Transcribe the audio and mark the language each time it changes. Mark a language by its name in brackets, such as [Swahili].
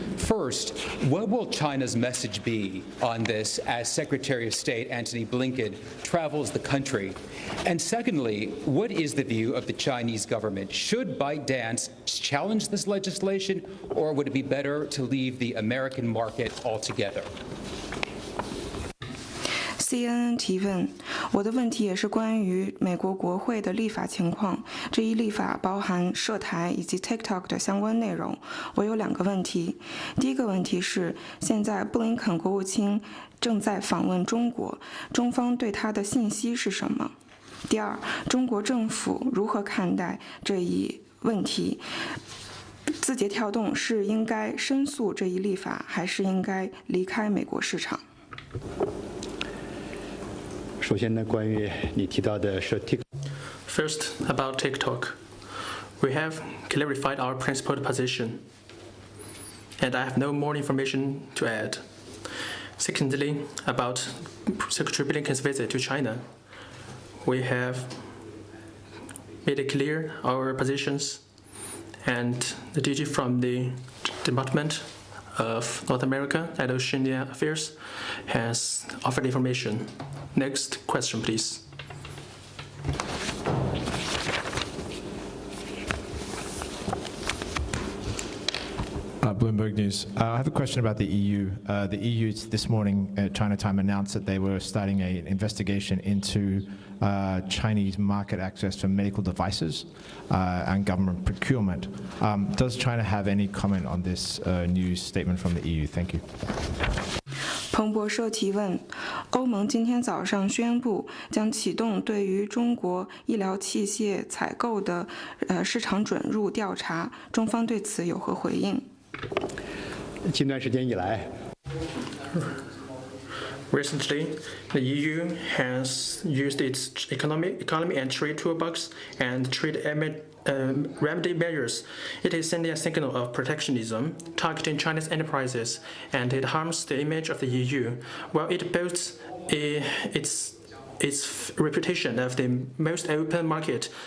[English] First, what will China's message be on this as Secretary of State Antony Blinken travels the country? And secondly, what is the view of the Chinese government? Should ByteDance challenge this legislation, or would it be better to leave the American market altogether? [Chinese] CNN 提问：我的问题也是关于美国国会的立法情况。这一立法包含涉台以及 TikTok 的相关内容。我有2个问题。第一个问题是，现在布林肯国务卿正在访问中国，中方对他的信息是什么？第二，中国政府如何看待这一问题？字节跳动是应该申诉这一立法，还是应该离开美国市场？首先呢，关于你提到的是 TikTok。 [English] First, about TikTok. We have clarified our principled position, and I have no more information to add. Secondly, about Secretary Blinken's visit to China, we have made it clear our positions, and the DG from the Department of North America and Oceania Affairs has offered information. Next question, please. Bloomberg News. I have a question about the EU. The EU this morning at China time announced that they were starting an investigation into Chinese market access for medical devices and government procurement. Does China have any comment on this news statement from the EU? Thank you. [Chinese] 彭博社提问：欧盟今天早上宣布将启动对于中国医疗器械采购的市场准入调查，中方对此有何回应？近段时间以来， [English] Recently, the EU has used its economy and trade toolbox and trade remedy measures. It is sending a signal of protectionism, targeting Chinese enterprises, and it harms the image of the EU, while it boasts its reputation of the most open market.